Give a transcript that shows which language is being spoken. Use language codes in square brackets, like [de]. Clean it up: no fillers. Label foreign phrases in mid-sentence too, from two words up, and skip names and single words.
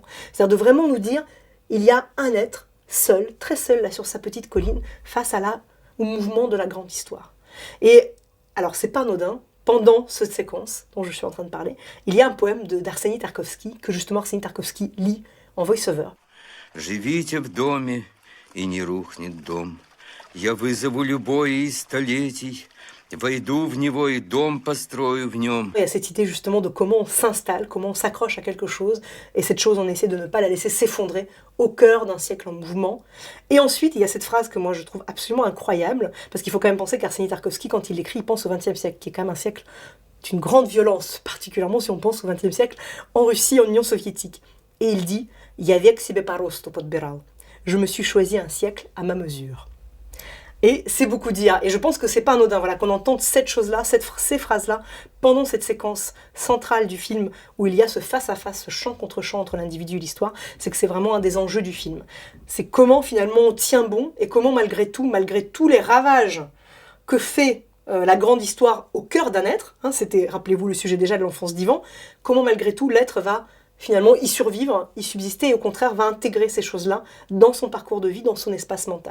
[fr] C'est-à-dire de vraiment nous dire, il y a un être seul, très seul, là, sur sa petite colline, face au mouvement de la grande histoire. Et alors, c'est pas anodin, pendant cette séquence dont je suis en train de parler, il y a un poème d'Arseny Tarkovsky, que justement Arseny Tarkovsky lit en voice-over. [ru] Живите в доме, и не рухнет дом. Я вызову любое из столетий, войду в него и дом построю в нем. [fr] Il y a cette idée justement de comment on s'installe, comment on s'accroche à quelque chose, et cette chose, on essaie de ne pas la laisser s'effondrer au cœur d'un siècle en mouvement. Et ensuite, il y a cette phrase que moi je trouve absolument incroyable, parce qu'il faut quand même penser qu'Arseny Tarkovsky, quand il l'écrit, il pense au XXe siècle, qui est quand même un siècle d'une grande violence, particulièrement si on pense au XXe siècle en Russie, en Union soviétique. Et il dit « [ru] Я век себе по росту подбирал ». [fr] Je me suis choisi un siècle à ma mesure. Et c'est beaucoup dire. Et je pense que c'est pas anodin, voilà, qu'on entende cette chose-là, ces phrases-là, pendant cette séquence centrale du film, où il y a ce face-à-face, ce champ contre champ entre l'individu et l'histoire. C'est que c'est vraiment un des enjeux du film. C'est comment finalement on tient bon, et comment malgré tous les ravages que fait la grande histoire au cœur d'un être, hein, c'était, rappelez-vous, le sujet déjà de l'enfance d'Ivan, comment malgré tout l'être va finalement y survivre, y subsister, et au contraire va intégrer ces choses-là dans son parcours de vie, dans son espace mental.